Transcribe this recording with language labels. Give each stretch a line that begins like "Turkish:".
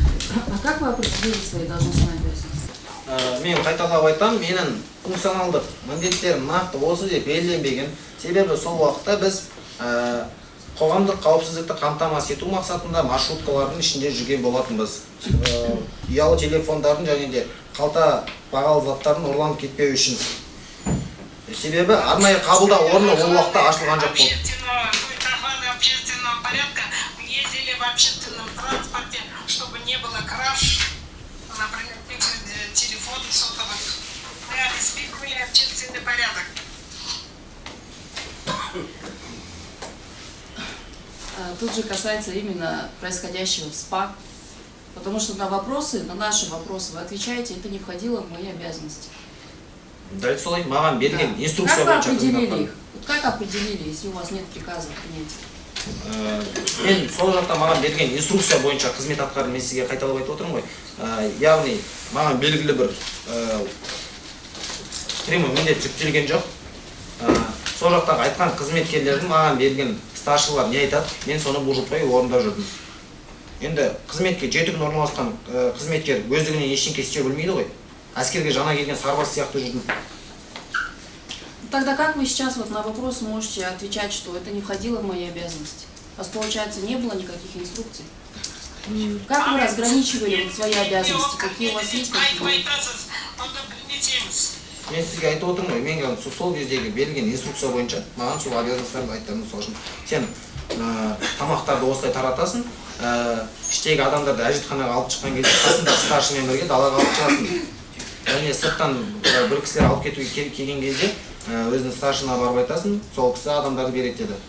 Russian: А как вы определили свои должностные обязанности?
Kazakh: Мен қайталап айтам, менің функционалдық міндеттерім нақты осы деп белгіленбеген. Себебі сол уақытта біз қоғамдық қауіпсіздікті қамтамасыз ету мақсатында маршруткалардың ішінде жүрген болатынбыз. Ұялы телефондардың және де қалта бағалы заттардың ұрланып кетпеу үшін. Себебі арнайы қабылдау орны ол уақытта ашылған жоқ болды.
Russian: Общественного порядка мы ездили в общественном транспорте, чтобы не было краж, например, телефон сотовых. Мы обеспечивали общественный порядок. Тут же касается именно происходящего в СПА, потому что на вопросы, на наши вопросы вы отвечаете, это не входило в мои обязанности.
Kazakh: Дәл солай, маған берген инструкция
Russian: Как вы
Kazakh: бойынша
Russian: определили их? Вот как определили, если у вас нет приказа принятия?
Kazakh: Мен сол жақта маған берген инструкция бойынша қызмет атқарып, мен сізге қайталап айтып отырмын ғой. Яғни маған белгілі бір прямой міндет жүктелген жоқ. Сол жақтағы айтқан қызметкерлердің маған берген старшылар не айтады, мен соны бұлжытпай орындап жүрдім. Енді қызметке 7 күн орналасқан қызметкер өздігінен ештеңке істей білмейді ғой. Әскерге жаңа келген сарбаз сияқты жүрдім.
Russian: Тогда как вы сейчас вот на вопрос можете отвечать, что это не входило в мои обязанности? У вас, получается, не было никаких инструкций? Как вы разграничивали вот свои обязанности? Какие у вас есть, какие нет?
Kazakh: Мен сізге айтып отырмын ғой, мен сол кездегі берілген инструкция бойынша маған сол обязанностьтарды айттым. Мысалы үшін сен тамақтарды осылай таратасың, іштегі адамдарды әжетханаға алып шыққан кезде қасында старшымен бірге далаға алып шығасың. Және сырттан бір кісілер алып кетуге келген кезде өзінің старшына барып айтасың, сол кісі адамдарды береді деді.